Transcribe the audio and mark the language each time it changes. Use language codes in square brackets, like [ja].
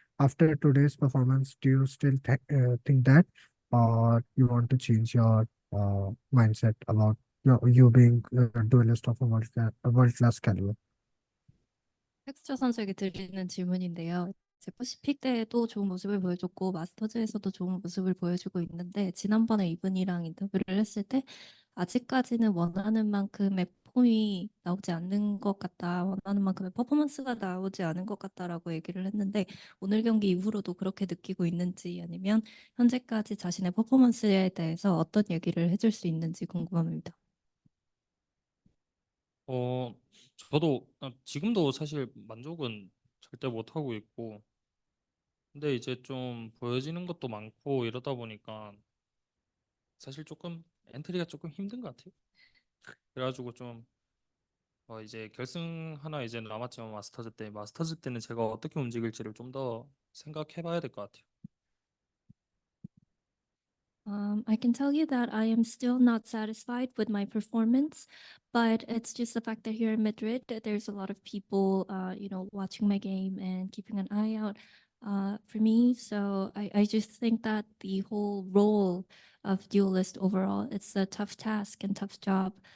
[en] After today's performance, do you still think that, or you want to change your mindset about you being a duelist of a world class caliber? [ko] 텍스처 선수에게 드리는 질문인데요. 이제 퍼시픽 때에도 좋은 모습을 보여줬고 마스터즈에서도 좋은 모습을 보여주고 있는데 지난번에 이분이랑 인터뷰를 했을 때 아직까지는 원하는 만큼의 폼이 나오지 않는 것 같다. 원하는 만큼의 퍼포먼스가 나오지 않은 것 같다라고 얘기를 했는데 오늘 경기 이후로도 그렇게 느끼고 있는지 아니면 현재까지 자신의 퍼포먼스에 대해서 어떤 얘기를 해줄 수 있는지 궁금합니다. 저도 지금도 사실 만족은 절대 못 하고 있고, 근데 이제 좀 보여지는 것도 많고 이러다 보니까 사실 조금 엔트리가 조금 힘든 것 같아요. 그래가지고 좀 이제 결승 하나 이제 남았지만 마스터즈 때는 제가 어떻게 움직일지를 좀 더 생각해봐야 될 것 같아요. [en] I can tell you that I am still not satisfied with my performance, but it's just the fact that here in Madrid, that there's a lot of people, watching my game and keeping an eye out for me. So I just think that the whole role of duelist overall, it's a tough task and tough job.